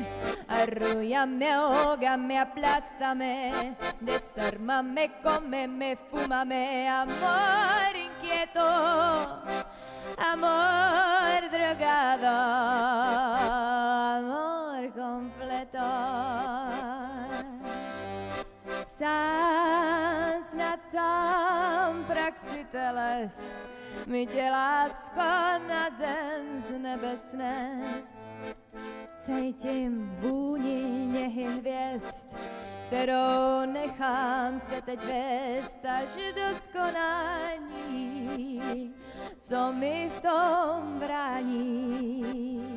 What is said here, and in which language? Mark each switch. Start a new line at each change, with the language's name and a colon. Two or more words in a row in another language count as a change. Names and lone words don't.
Spanish: Arrúllame, ahógame, aplástame, desármame, cómeme, fúmame, amor inquieto, amor drogado, amor completo.
Czech: Snad sám praxiteles mi tě lásko na zem z nebes nes. Cítím vůni něhy hvězd, kterou nechám se teď vést až do skonání, co mi v tom brání.